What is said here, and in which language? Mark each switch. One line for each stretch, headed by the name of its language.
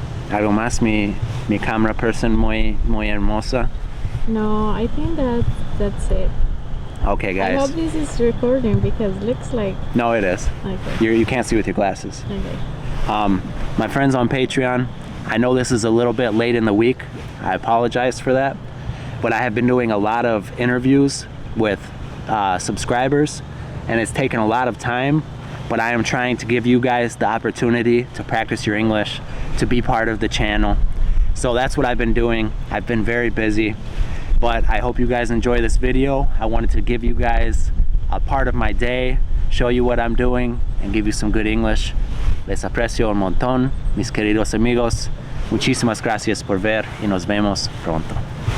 Spanish: ¿Algo más, mi
English: camera person
Spanish: muy hermosa?
English: No, I think that's it. Okay, guys. I hope this is recording, because it looks like... No, it is. Okay. You can't see with your glasses. Okay. My friends on Patreon, I know this is a little bit late in the week. I apologize for that. But I have been doing a lot of interviews with subscribers, and it's taken a lot of time. But I am trying to give you guys the opportunity to practice your English, to be part of the channel. So that's what I've been doing. I've been very busy, but I hope you guys enjoy this video. I wanted to give you guys a part of my day, show you what I'm doing, and give you some good English.
Spanish: Les aprecio un montón, mis queridos amigos. Muchísimas gracias por ver, y nos vemos pronto.